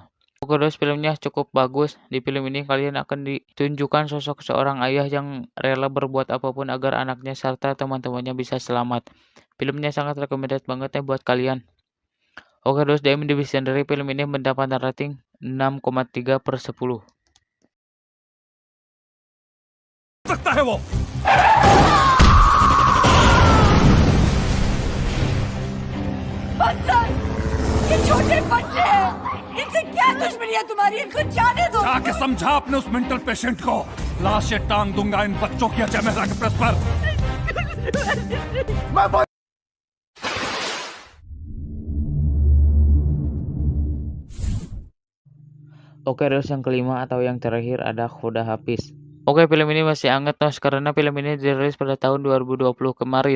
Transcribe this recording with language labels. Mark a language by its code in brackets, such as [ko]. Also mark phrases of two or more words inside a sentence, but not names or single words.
[id] Oke, terus filmnya cukup bagus. Di film ini kalian akan ditunjukkan sosok seorang ayah yang rela berbuat apapun agar anaknya serta teman-temannya bisa selamat. Filmnya sangat recommended banget ya buat kalian. Oke, terus di IMDb sendiri film ini mendapatkan rating 6,3/10. [hi] सकता है वो ये छोटे बच्चे हैं, इनसे क्या दुश्मनी है तुम्हारी? इनको जाने दो। जाके समझा अपने उस [en] mental patient [hi] को। लाशें टांग दूंगा इन बच्चों की अजय मेहरा के प्रेस पर। [id] Oke, terus yang kelima atau yang terakhir ada Khuda Hafiz. Oke, film ini masih hangat nos karena film ini dirilis pada tahun 2020 kemarin.